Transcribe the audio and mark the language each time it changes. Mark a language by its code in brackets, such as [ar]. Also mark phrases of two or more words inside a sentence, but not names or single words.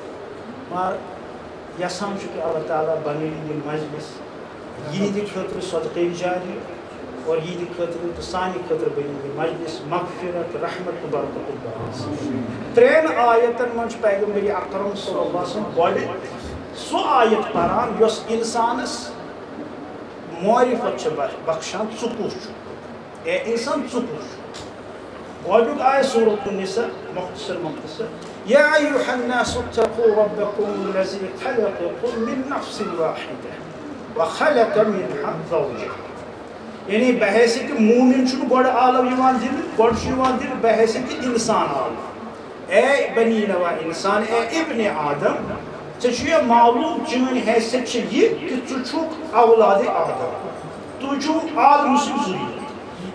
[ks] مگر یژھان چھُ کہِ اللہ تعالیٰ بنٲیِن یہِ مجلس یِہنٛدِ خٲطرٕ صدقے جاری اور یِہنٛدِ خٲطرٕ تہٕ سانہِ خٲطرٕ بنٲیِن یہِ مجلس مغفرت رحمت تہٕ برکتُک باعث. 3 آیتن منٛز چھُ پیغمبر اکرم [ar] صلی اللہ علیہ وسلم [ks] گۄڈٕ سُہ آیت پران یۄس اِنسانس معرفت چھِ بخشان ژٕ کُس چھُکھ. اے اِنسان ژٕ کُس چھُکھ. گۄڈنیُک آیہِ سورۃ النساء مختصر [ar] یا ایُّہا الناس اتقوا ربکم الذی خلقکم من نفس واحدة وخلق منها زوجها. [ks] یعنی بحیثیت مومن چھُنہٕ گۄڈٕ عالم یِوان دِنہٕ, گۄڈٕ چھُ یِوان دِنہٕ بحیثیت اِنسان عالم. اے بنی نوا اِنسان, اے ابن آدم, ژےٚ چھُ یہِ معلوٗم چٲنۍ حیثیت چھِ یہِ کہِ ژٕ چھُکھ اولادِ آدم, تُہۍ چھُو آدم سٕنٛدۍ ذُریت.